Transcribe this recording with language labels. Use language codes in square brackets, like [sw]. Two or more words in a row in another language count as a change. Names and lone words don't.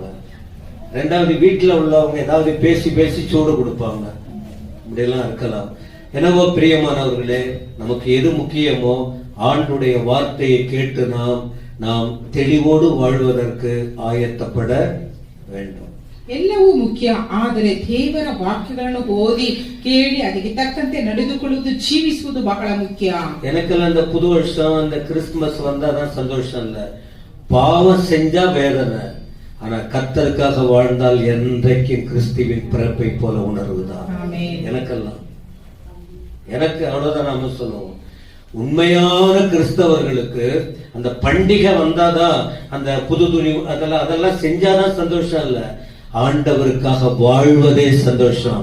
[ta] ரெண்டாவது வீட்டுல உள்ளவங்க ஏதாவது பேசி பேசி சூடு கொடுப்பாங்க. இப்படியெல்லாம் இருக்கலாம். என்னவோ பிரியமானவர்களே, நமக்கு எது முக்கியமோ ஆண்டுடைய வார்த்தையை கேட்டு நாம் தெளிவோடு வாழ்வதற்கு ஆயத்தப்பட வேண்டும். [kn] ಎಲ್ಲವೂ ಮುಖ್ಯ, ಆದರೆ ದೇವರ ವಾಕ್ಯಗಳನ್ನು ಓದಿ ಕೇಳಿ ಅದಕ್ಕೆ ತಕ್ಕಂತೆ ನಡೆದುಕೊಳ್ಳುವುದು, ಜೀವಿಸುವುದು ಬಹಳ ಮುಖ್ಯ. [ta] எனக்கெல்லாம் இந்த புது வருஷம், இந்த கிறிஸ்துமஸ் வந்தாதான் சந்தோஷம் இல்ல, பாவம் செஞ்சா வேதனை. ஆனா கர்த்தருக்காக வாழ்ந்தால் என்றைக்கும் கிறிஸ்துவின் பிறப்பை போல உணர்வுதான் எனக்கெல்லாம். எனக்கு அவ்வளவுதான் நாம சொல்லுவோம். உண்மையான கிறிஸ்தவர்களுக்கு அந்த பண்டிகை வந்தாதான், அந்த புது துணி அதெல்லாம் செஞ்சாதான் சந்தோஷம் இல்ல, ஆண்டவருக்காக வாழ்வதே சந்தோஷம்.